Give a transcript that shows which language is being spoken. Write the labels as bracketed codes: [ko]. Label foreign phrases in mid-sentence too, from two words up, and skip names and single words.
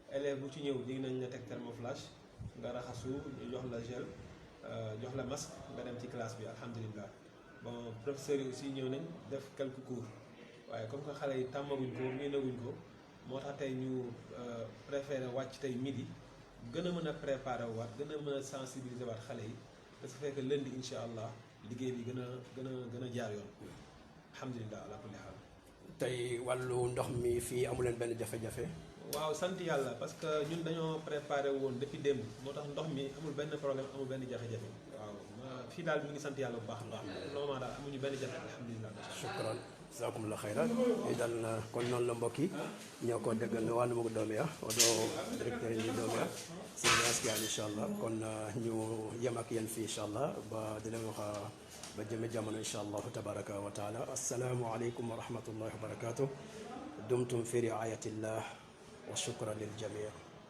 [wo] bu ci ñëw dig nañ la teg thermoflash nga raxasu ñu jox la gel jox la masque nga dem ci classe bi alhamdulilah [fr] bon professeurs [wo] yi aussi ñëw nañ def [fr] quelques cours [wo] waaye [fr] comme que [wo] xale yi tàmmaguñ ko miinaguñ ko moo tax tey ñu préféré wàcc tey midi gën a mën a préparé waat gën a mën a sensibiliser waat xale yi [fr] parce que [wo] fekk lundi [ar] إن شاء الله [wo] liggéey bi gën a jaar yoon [ar] الحمد لله على كل حال. [wo] tey wàllu ndox mi fii amu leen benn jafe-jafe. waaw sant yàlla [fr] parce que [wo] ñun dañoo préparé woon depuis démb moo tax ndox mi amul benn problème amul benn jafe-jafe waaw fii daal ñu ngi sant yàlla bu baax a baax normalement daal amuñu benn jafe alhamdulilah. [ar] شكرا جزاكم الله خيرا [wo] e dal kon noon la mbokk yi ñoo ko déggal no wàllu mu doom ya oɗo directeur ni doom ya surveillance ki inchallah kon ñu yem ak yéen fii inchallah ba dina waxa ba jëme jamono inchallah [ar] تبارك وتعالى السلام عليكم ورحمة الله وبركاته دمتم في رعاية الله وشكرا للجميع'